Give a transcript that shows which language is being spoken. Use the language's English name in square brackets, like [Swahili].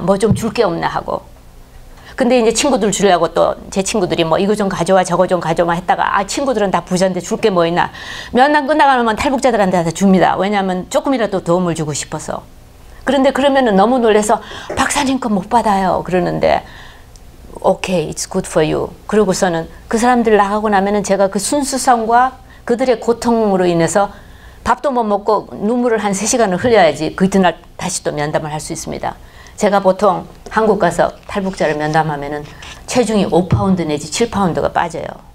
[Korean] 뭐 좀 줄 게 없나 하고. 근데 이제 친구들 주려고 또 제 친구들이 뭐 이거 좀 가져와 저거 좀 가져와 했다가 아 친구들은 다 부자인데 줄 게 뭐 있나. 면담 끝나가면 탈북자들한테 다 줍니다. 왜냐하면 조금이라도 도움을 주고 싶어서. 그런데 그러면은 너무 놀라서 박사님 거 못 받아요. 그러는데 오케이, [English] it's good for you. [Korean] 그러고서는 그 사람들 나가고 나면은 제가 그 순수성과 그들의 고통으로 인해서 밥도 못 먹고 눈물을 한 3시간을 흘려야지 그 이튿날 다시 또 면담을 할 수 있습니다. 제가 보통 한국 가서 탈북자를 면담하면은 체중이 5파운드 내지 7파운드가 빠져요.